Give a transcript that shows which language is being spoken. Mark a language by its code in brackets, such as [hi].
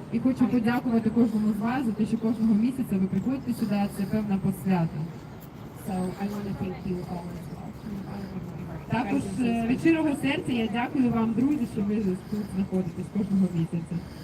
[uk] І хочу подякувати кожному з вас за те, що кожного місяця ви приходите сюди, це певна посвята. [en] So I want to thank you all as well. [uk] Також від щирого серця я дякую вам, друзі, що ви тут знаходитесь кожного місяця.